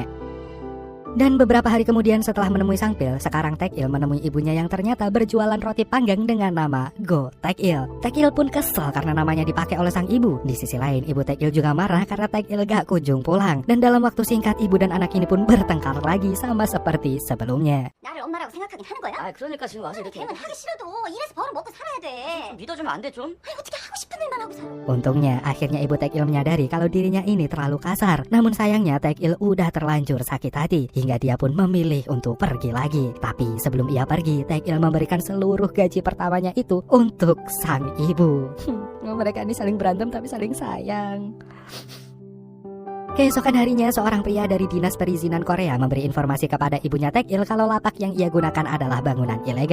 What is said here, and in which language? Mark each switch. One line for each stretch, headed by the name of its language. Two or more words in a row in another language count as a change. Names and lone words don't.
Indonesian: Dan beberapa hari kemudian setelah menemui Sangpil, sekarang Taek-il menemui ibunya yang ternyata berjualan roti panggang dengan nama Go Taek-il. Taek-il pun kesal karena namanya dipakai oleh sang ibu. Di sisi lain, ibu Taek-il juga marah karena Taek-il gak kunjung pulang. Dan dalam waktu singkat, ibu dan anak ini pun bertengkar lagi sama seperti sebelumnya.
Korean: 나를 엄마라고 생각하긴 하는 거야? 아 그러니까 지금 와서 이렇게 걔는 하기 싫어도 일해서 벌어 먹고 살아야 돼. 믿어주면 안 돼 좀? 아니 어떻게 하고 싶은 일만 하고 살아?
Indonesian: Untungnya, akhirnya ibu Taek-il menyadari kalau dirinya ini terlalu kasar. Namun sayangnya Taek-il udah terlanjur sakit hati, hingga dia pun memilih untuk pergi lagi. Tapi sebelum ia pergi, Taek-il memberikan seluruh gaji pertamanya itu untuk sang ibu. Mereka ini saling berantem tapi saling sayang. Keesokan harinya, seorang pria dari Dinas Perizinan Korea memberi informasi kepada ibunya Taek-il kalau lapak yang ia gunakan adalah bangunan ilegal.